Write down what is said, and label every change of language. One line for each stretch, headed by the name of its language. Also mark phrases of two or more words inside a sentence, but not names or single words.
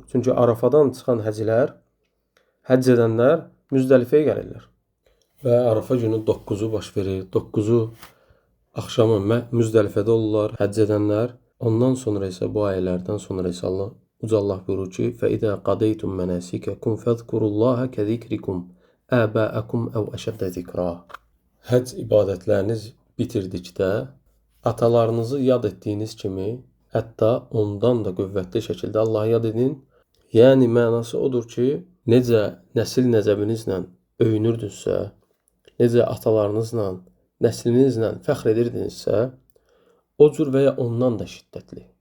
Azerbaijani: Çünki Arafadan çıxan həcilər, həcc edənlər Müzdəlifəyə gəlirlər. Və Arafa günü 9-u baş verir. 9-u axşamı Müzdəlifədə olurlar həcc edənlər. Ondan sonra isə bu ayələrdən sonra isə Uca Allah buyurur ki,
Arabic: فَإِذَا قَدَيْتُمْ مَنَاسِكَكُمْ فَاذْكُرُوا اللَّهَ كَذِكْرِكُمْ آبَاءَكُمْ أَوْ أَشَدَّ ذِكْرًا.
Azerbaijani: Həcc ibadətləriniz bitirdikdə atalarınızı yad etdiyiniz kimi, hətta ondan da qüvvətli şəkildə Allahı yad edin. Yəni mənası odur ki, necə nəsil nəzəbinizlə öyünürdünüzsə, necə atalarınızla, nəslinizlə fəxr edirdinizsə, o cür və ya ondan da şiddətli.